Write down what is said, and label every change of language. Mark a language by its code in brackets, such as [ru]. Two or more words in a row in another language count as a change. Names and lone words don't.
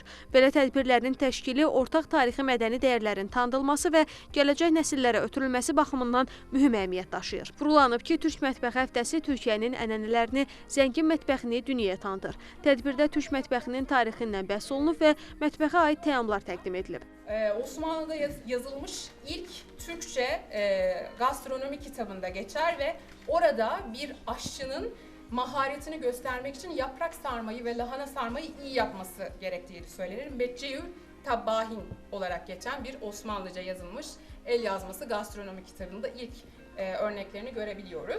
[az] Belə tədbirlərin təşkili ortaq tarixi mədəni dəyərlərin tanınması və gələcək nəsillərə ötürülməsi baxımından mühüm əhəmiyyət daşıyır. Vurğulanıb ki, Türk Mətbəxi Həftəsi Türkiyənin ənənələrini, zəngin mətbəxini dünyaya tanıdır. Tədbirdə Türk mətbəxinin tarixindən bəhs olunub və mətbəxə aid təamlar təqdim edilib. [tr] Osmanlı'da yazılmış ilk Türkçe gastronomi kitabında geçer ve orada bir aşçının maharetini göstermek için yaprak sarmayı ve lahana sarmayı iyi yapması gerektiği söylenir. Becce'yü tabbahin olarak geçen bir Osmanlıca yazılmış el yazması gastronomi kitabında ilk örneklerini görebiliyoruz.